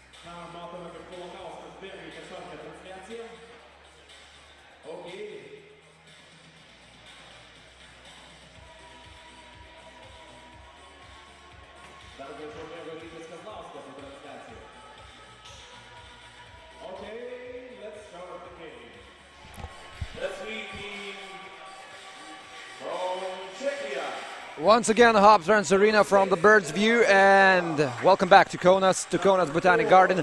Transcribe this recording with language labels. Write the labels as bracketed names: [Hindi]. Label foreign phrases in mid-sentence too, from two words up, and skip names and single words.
[Lithuanian] Matome, kad Kaunas bėga į tiesioginę transliaciją. [English] Okay. [Lithuanian] Dar greičiau bėgo Rytis Kazlauskas į transliaciją. [English] Okay, let's start the game. Let's meet team from Czechia. Once again, Hobbs Runs Arena from the Bird's View, and welcome back to Kaunas Botanic Garden.